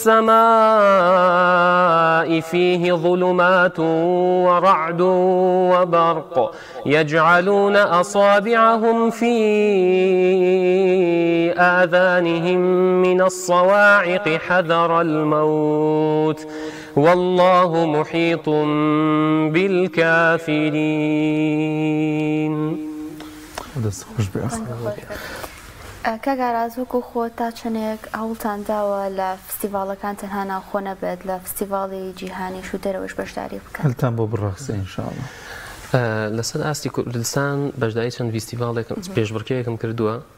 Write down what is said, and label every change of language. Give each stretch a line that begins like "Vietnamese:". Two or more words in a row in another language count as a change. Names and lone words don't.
Arabic: السماء فيه ظلمات ورعد وبرق يجعلون أصابعهم في آذانهم من الصواعق حذر الموت والله محيط بالكافرين.
Central Kurdish: کاگاراز وەکو خۆ تا چنێک هەوڵتان داوە لە فستیڤاڵەکان تەنها ناوخۆ نەبێت لە فستیڤاڵی جیهانیش و دەرەوەش بەشداری بکات هەلتان بۆ بڕاقسە ئینشاءڵڵا. لەسەر ئاستی کوردستان بەشداری چەند فستیڤاڵێکم پێشبڕکێیەکم کردووە.